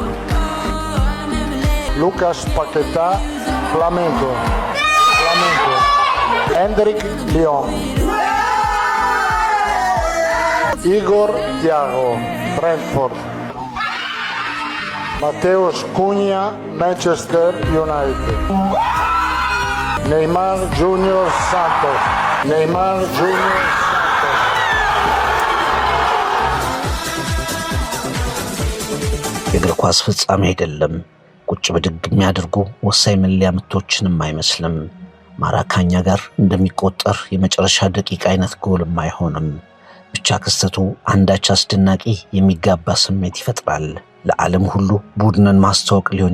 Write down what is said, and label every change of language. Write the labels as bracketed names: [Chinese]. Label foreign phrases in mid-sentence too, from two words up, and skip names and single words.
[Amharic] Lucas Paquetá Flamengo, Hendrik Lyon, Igor Thiago Brentford, Mateus Cunha Manchester United, Neymar Junior Santos, የእግር ኳስ ፍጻሜ አይደለም። ቁጭ ብድግ የሚያደርጉ ወሳኝ መለያ ምቶችንም አይመስልም። ማራካኛ ጋር እንደሚቆጠር የመጨረሻ ደቂቃ አይነት ጎልም አይሆንም። ብቻ ክስተቱ አንዳች አስደናቂ የሚጋባ ስሜት ይፈጥራል። ለዓለም ሁሉ ቡድንን ማስተዋወቅ ሊሆን